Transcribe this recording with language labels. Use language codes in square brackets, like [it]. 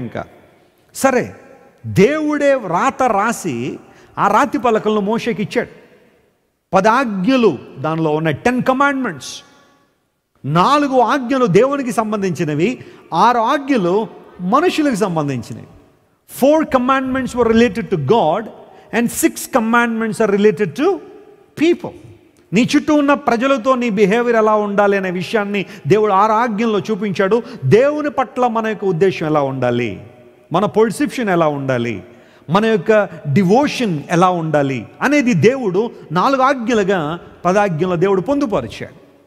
[te] ఇంకా సరే, దేవుడే రాత రాసి ఆ రాతి పలకలను మోషేకి ఇచ్చాడు. 10 ఆజ్ఞలు దానిలో ఉన్నాయి, 10 కమాండ్మెంట్స్. 4 ఆజ్ఞలు దేవునికి సంబంధించినవి, 6 ఆజ్ఞలు మనుషులకు సంబంధించినవి. [en] 4 commandments were related to God and 6 commandments are related to people. [te] నీ చుట్టూ ఉన్న ప్రజలతో నీ బిహేవియర్ ఎలా ఉండాలి అనే విషయాన్ని దేవుడు 6 ఆజ్ఞల్లో చూపించాడు. దేవుని పట్ల మన యొక్క ఉద్దేశం ఎలా ఉండాలి, మన పర్సెప్షన్ ఎలా ఉండాలి, మన యొక్క డివోషన్ ఎలా ఉండాలి అనేది దేవుడు 4 ఆజ్ఞలుగా 10 ఆజ్ఞల దేవుడు పొందుపరిచాడు.